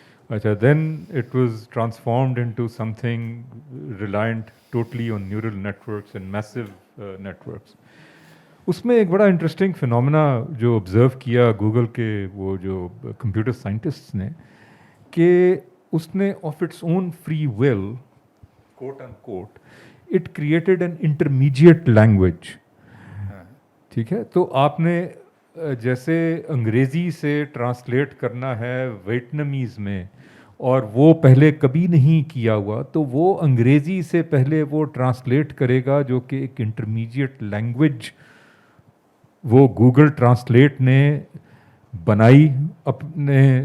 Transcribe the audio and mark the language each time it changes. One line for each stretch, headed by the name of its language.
English: अच्छा then it was transformed into something reliant totally on neural networks and massive networks.
Hindi: उसमें एक बड़ा interesting phenomena जो observe किया गूगल के वो जो कंप्यूटर साइंटिस्ट्स ने, कि उसने
English: Of its own free will quote unquote it created an intermediate language.
Hindi: ठीक है, तो आपने जैसे अंग्रेज़ी से ट्रांसलेट करना है वियतनामीज़ में और वो पहले कभी नहीं किया हुआ, तो वो अंग्रेज़ी से पहले वो ट्रांसलेट करेगा जो कि एक इंटरमीडिएट लैंग्वेज वो गूगल ट्रांसलेट ने बनाई अपने